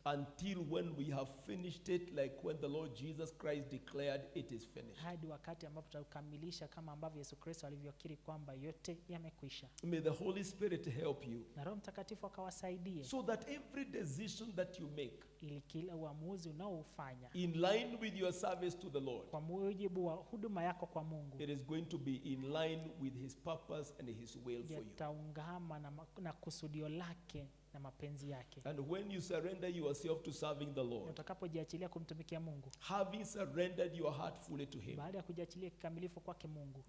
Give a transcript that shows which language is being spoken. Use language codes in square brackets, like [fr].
[en] until when we have finished it, like when the Lord Jesus Christ declared it is finished. [sw] hadi wakati ambapo tutakamilisha kama ambavyo Yesu Kristo alivyokiri kwamba yote yamekwisha. [en] May the Holy Spirit help you [sw] Na Roho Mtakatifu akawasaidie [en] so that every decision that you make [sw] ili kila uamuzi unaoufanya [en] in line with your service to the Lord, [sw] kwa mujibu wa huduma yako kwa Mungu [en] it is going to be in line with his purpose and his will for you. [sw] yataungama na kusudio lake na mapenzi yake. [en] And when you surrender yourself to serving the [sw] Na [en] Lord, [sw] utakapojiachilia kumtumikia Mungu, [en] having surrendered your heart fully to him, [sw] baada ya kujiachilia kikamilifu kwake Mungu,